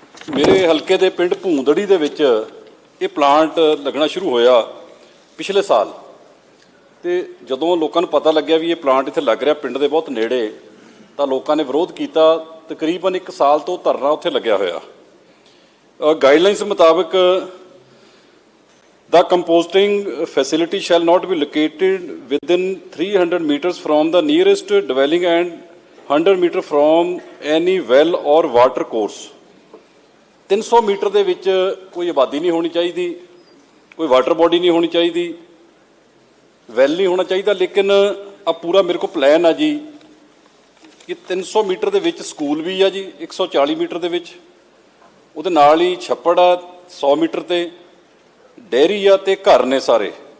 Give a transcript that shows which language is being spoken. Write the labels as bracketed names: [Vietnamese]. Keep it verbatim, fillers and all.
[Punjabi] ਮੇਰੇ ਹਲਕੇ ਦੇ ਪਿੰਡ ਭੂੰਦੜੀ ਦੇ ਵਿੱਚ ਇਹ ਪਲਾਂਟ ਲੱਗਣਾ ਸ਼ੁਰੂ ਹੋਇਆ ਪਿਛਲੇ ਸਾਲ, ਤੇ ਜਦੋਂ ਲੋਕਾਂ ਨੂੰ ਪਤਾ ਲੱਗਿਆ ਵੀ ਇਹ ਪਲਾਂਟ ਇੱਥੇ ਲੱਗ ਰਿਹਾ ਪਿੰਡ ਦੇ ਬਹੁਤ ਨੇੜੇ, ਤਾਂ ਲੋਕਾਂ ਨੇ ਵਿਰੋਧ ਕੀਤਾ। ਤਕਰੀਬਨ ਇੱਕ ਸਾਲ ਤੋਂ ਧਰਨਾ ਉੱਥੇ ਲੱਗਿਆ ਹੋਇਆ। ਗਾਈਡਲਾਈਨਸ ਮੁਤਾਬਕ [English] the composting facility shall not be located within three hundred meters from the nearest dwelling and one hundred meter from any well or water course. [Punjabi] ਤਿੰਨ ਸੌ ਮੀਟਰ ਦੇ ਵਿੱਚ ਕੋਈ ਆਬਾਦੀ ਨਹੀਂ ਹੋਣੀ ਚਾਹੀਦੀ, ਕੋਈ ਵਾਟਰ ਬੋਡੀ ਨਹੀਂ ਹੋਣੀ ਚਾਹੀਦੀ, ਵੈਲ ਨਹੀਂ ਹੋਣਾ ਚਾਹੀਦਾ। ਲੇਕਿਨ ਆ ਪੂਰਾ ਮੇਰੇ ਕੋਲ ਪਲਾਨ ਆ ਜੀ ਕਿ ਤਿੰਨ ਸੌ ਮੀਟਰ ਦੇ ਵਿੱਚ ਸਕੂਲ ਵੀ ਆ ਜੀ, ਇੱਕ ਸੌ ਚਾਲੀ ਮੀਟਰ ਦੇ ਵਿੱਚ, ਉਹਦੇ ਨਾਲ ਹੀ ਛੱਪੜ ਆ ਸੌ ਮੀਟਰ ਤੇ, ਡੇਅਰੀ ਆ ਤੇ ਘਰ ਨੇ ਸਾਰੇ।